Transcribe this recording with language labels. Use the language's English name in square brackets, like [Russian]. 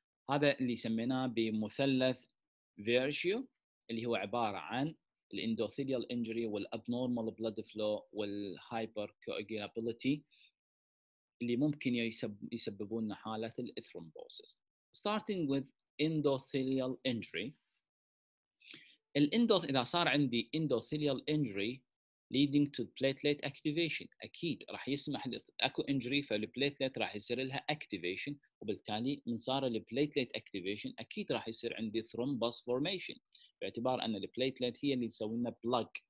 [Arabic] هذا اللي سميناه بمثلث فيرشيو اللي هو عباره عن الاندوثيليال انجري والابنورمال بلاد فلو والهايبر كواجولابيلتي اللي ممكن يسببون لنا حاله الثرومبوسيس. [English] starting with endothelial injury. [Arabic] اذا صار عندي [English] endothelial injury leading to platelet activation، [Arabic] اكيد راح يسمح اكو انجري فالبليتلت راح يصير لها activation، وبالتالي من صار البليتلت activation اكيد راح يصير عندي thrombus formation باعتبار ان البليتلت هي اللي تسوي لنا بلاج.